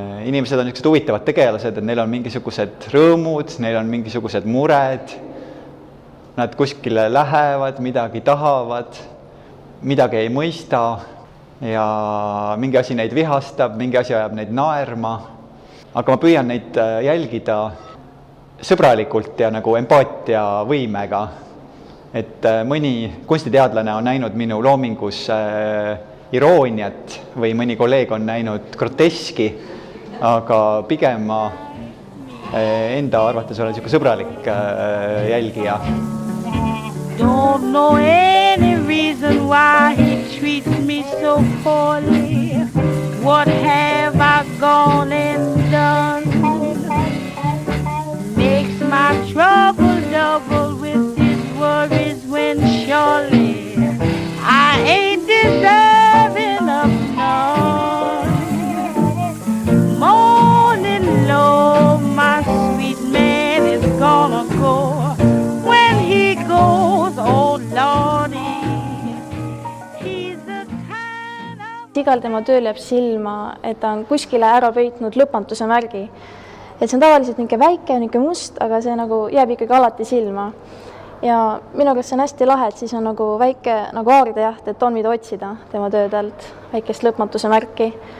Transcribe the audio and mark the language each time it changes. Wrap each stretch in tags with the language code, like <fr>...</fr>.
<et>inimesed on niisugused huvitavad tegelased, et neil on mingisugused rõõmud, neil on mingisugused mured, nad kuskile lähevad, midagi tahavad, midagi ei mõista ja mingi asi neid vihastab, mingi asi ajab neid naerma, aga ma püüan neid jälgida sõbralikult ja nagu empaatia võimega. Et mõni kunstiteadlane on näinud minu loomingus irooniat või mõni kolleeg on näinud groteski, aga pigem ma enda arvates olen niisugune sõbralik jälgija.</et> <en>Don't know any reason why he treats me so poorly. What have I gone and done? Makes my trouble double with his worries when surely I ain't deserving of none. Morning low, my sweet man is gonna go. When he goes, oh Lordy, he's the kind of...</en> <et>Igal tema tööl jääb silma, et ta on kuskile ära pöitnud lõpmatuse märgi. Et see on tavaliselt niisugune väike, niisugune must, aga see nagu jääb ikkagi alati silma. Ja minu käest see on hästi lahe, et siis on nagu väike nagu aaridejaht, et on mida otsida tema töödelt, väikest lõpmatuse märki.</et>